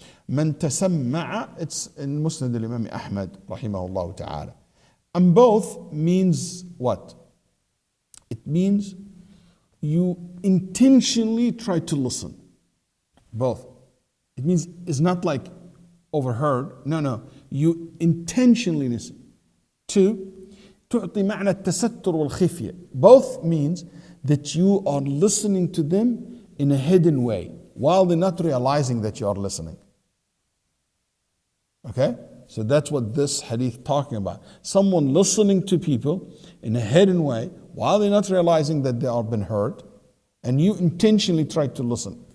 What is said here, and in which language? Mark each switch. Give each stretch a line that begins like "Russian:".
Arabic: من تسمع,
English: it's in Musnad al-Imam Ahmad rahimahullah ta'ala. And both means what? It means you intentionally try to listen. Both. It means it's not like overheard. No. You intentionally listen.
Arabic: Two, تعطي معنى التستر والخفية.
English: Both means that you are listening to them in a hidden way while they're not realizing that you are listening. Okay? So that's what this hadith talking about. Someone listening to people in a hidden way while they're not realizing that they are being heard, and you intentionally try to listen.